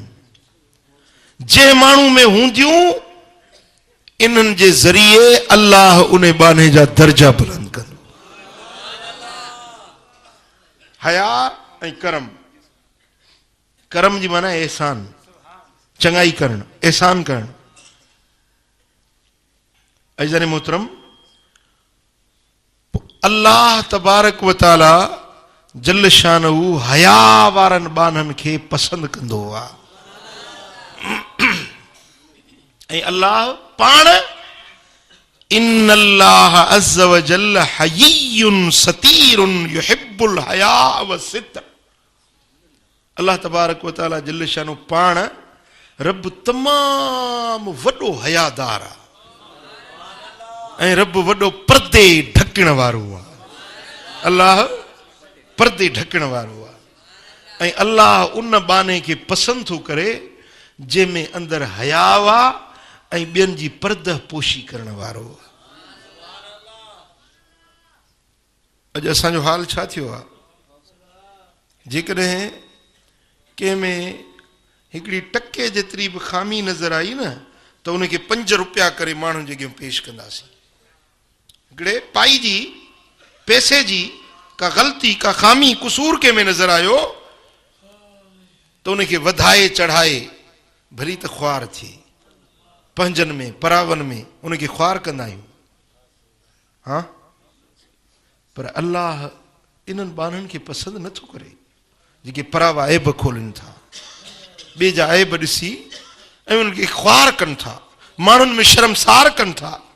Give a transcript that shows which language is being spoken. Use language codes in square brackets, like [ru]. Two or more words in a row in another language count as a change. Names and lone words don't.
[sd] जंहिं माण्हू में हूंदियूं इन्हनि जे ज़रिए अल्लाह उन बाने जा दर्जा बुलंद कंदो। हया ऐं करम, करम जी माना एहसान, चङाई करणु, एहसान करणु। अज़ीज़ान मोहतरम, अल्लाह [ar] تبارك وتعالى جل شانه [sd] हया वारनि बाननि खे पसंदि कंदो आहे। ऐं अल्लाह पाण [ar] إن الله عز وجل حيي ستير يحب الحياء والستر. [sd] अल्लाह [ar] تبارك وتعالى جل شانه [sd] पाण रब तमामु वॾो हयादार आहे ऐं रब वॾो पर्दे ढकण वारो आहे। अल्लाह पर्दे ढकण वारो आहे ऐं अल्लाह उन बाने खे पसंदि थो करे जंहिंमें अंदरि हया आहे ऐं ॿियनि जी पर्दा पोशी करण वारो आहे। अॼु असांजो हाल छा थियो आहे? जेकॾहिं कंहिंमें हिकिड़ी टके जेतिरी बि ख़ामी नज़र आई न त उनखे 5 रुपया करे माण्हुनि जे अॻियां पेश कंदासीं। हिकिड़े पाई जी पैसे जी का ग़लती, का ख़ामी, कुसूर कंहिं में नज़र आयो त उनखे वधाए चढ़ाए भली त ख्वार थिए, पंहिंजनि में परावनि में उनखे ख्वार कंदा आहियूं। हा, पर अल्लाह इन्हनि बाननि खे पसंदि नथो करे जेके परावा ऐब खोलनि था, ॿिए जा ऐब ॾिसी ऐं उन्हनि खे ख्वार कनि था, माण्हुनि में शर्मसार कनि था।